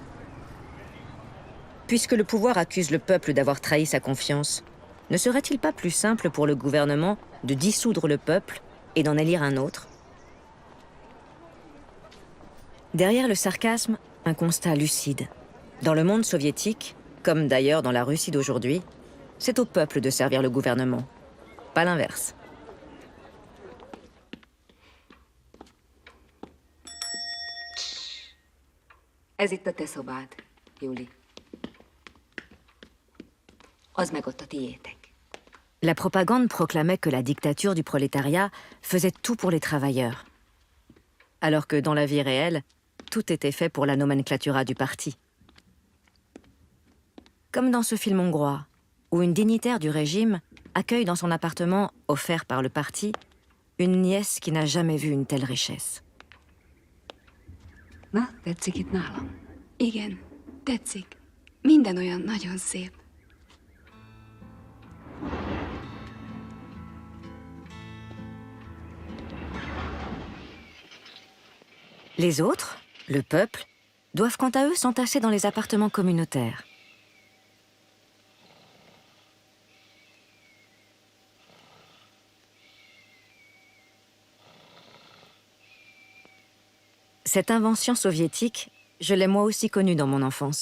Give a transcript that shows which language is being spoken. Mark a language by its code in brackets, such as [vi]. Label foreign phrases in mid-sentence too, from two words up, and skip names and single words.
[fr] Puisque le pouvoir accuse le peuple d'avoir trahi sa confiance, ne serait-il pas plus simple pour le gouvernement de dissoudre le peuple et d'en élire un autre ? Derrière le sarcasme, un constat lucide. Dans le monde soviétique, comme d'ailleurs dans la Russie d'aujourd'hui, c'est au peuple de servir le gouvernement, pas l'inverse. [hu] Ez itt a te szobád, Juli. Az meg ott a tiétek. [fr] La propagande proclamait que la dictature du prolétariat faisait tout pour les travailleurs. Alors que dans la vie réelle, tout était fait pour la nomenclatura du parti. Comme dans ce film hongrois, où une dignitaire du régime accueille dans son appartement, offert par le parti, une nièce qui n'a jamais vu une telle richesse. [hu] Na, tetszik itt nálam? Igen, tetszik. Minden olyan nagyon szép. [fr] Les autres, le peuple, doivent quant à eux s'entasser dans les appartements communautaires. Cette invention soviétique, je l'ai moi aussi connue dans mon enfance.